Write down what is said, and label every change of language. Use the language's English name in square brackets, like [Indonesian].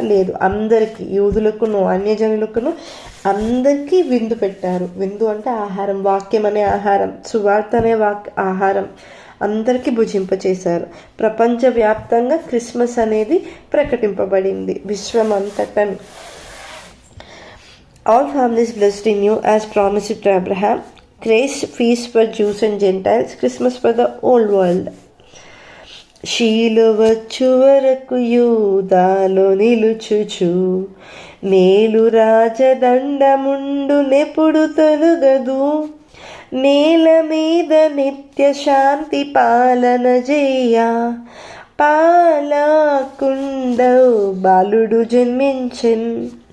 [Telugu] లేదు, అందరికీ, యూదులకును అన్యజనులకును అందరికీ విందు పెట్టారు. విందు అంటే ఆహారం, వాక్యం అనే ఆహారం, సువార్త అనే ఆహారం అందరికీ భుజింపచేశారు. ప్రపంచవ్యాప్తంగా క్రిస్మస్ అనేది ప్రకటింపబడింది విశ్వమంతటా. [English] All families blessed in you as promised to Abraham. Christ feast for Jews and Gentiles, Christmas for the whole world. [Telugu] శీలువచ్చు వరకు యూదాలో నిలుచుచు, నేలు రాజదండముండు నెప్పుడు తొలగదు. నేల మీద నిత్య శాంతి పాలన చేయ, పాలకుండవు బాలుడు జన్మించెన్.